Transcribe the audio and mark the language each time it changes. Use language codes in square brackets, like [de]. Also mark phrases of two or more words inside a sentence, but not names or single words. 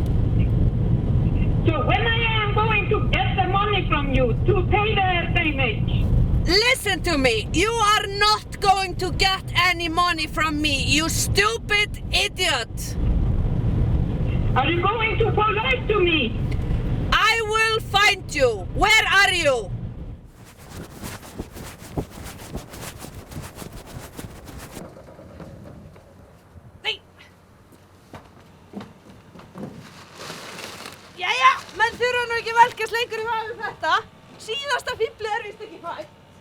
[en] So when I am going to get the money from you to pay the damage? Listen to me. You are not going to get any money from me, you stupid idiot. Are you going to polite to me? I will find you. Where are you? [is] Nei. Jæja, menn þurfa nú ekki velkast lengur í maður þetta. Síðasta fíflið er víst ekki fætt.